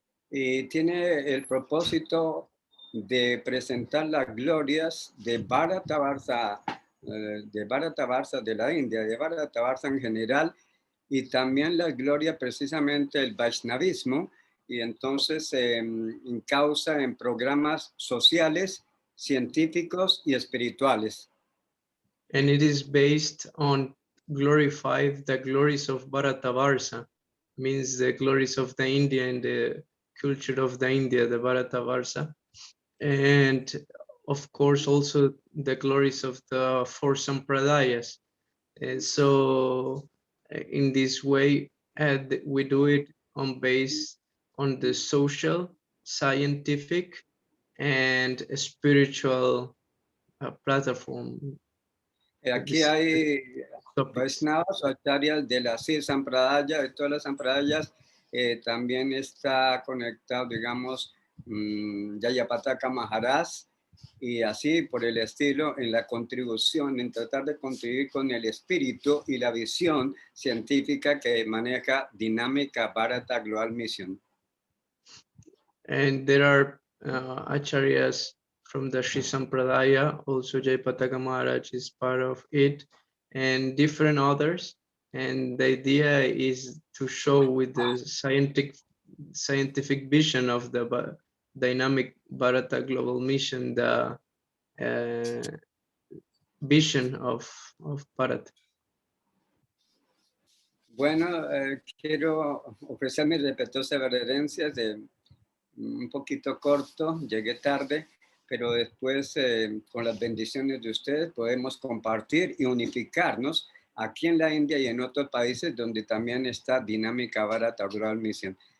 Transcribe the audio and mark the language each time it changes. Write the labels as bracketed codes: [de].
[es] Y tiene el propósito de presentar las glorias de Bharatavarsa, de la India, de Bharatavarsa en general, y también la gloria precisamente del Vaishnavismo, y entonces encausa en programas sociales, científicos y espirituales. [en] And it is based on glorify the glories of Bharatavarsa, means the glories of the India and the culture of the India, the Bharatavarsa, and of course also the glories of the 4 sampradayas. And so in this way, we do it based on the social, scientific, and spiritual platform. [es] Aquí hay Vaisnavas Acharyas de las 6 sampradayas, de todas las sampradayas. También está conectado, digamos, Yayapataka Maharaj, y así por el estilo, en la contribución, en tratar de contribuir con el espíritu y la visión científica que maneja Dinámica Bharata Global Mission. [en] And there are Acharyas from the Sri Sampradaya, also Jayapataka Maharaj is part of it, and different others. And the idea is to show with the scientific vision of the Dynamic Bharata Global Mission, the vision of Bharat. [es] Bueno, quiero ofrecer mis respetuosas reverencias de un poquito corto, llegué tarde, pero después con las bendiciones de ustedes podemos compartir y unificarnos aquí en la India y en otros países donde también está Dinámica Bharata Global Mission.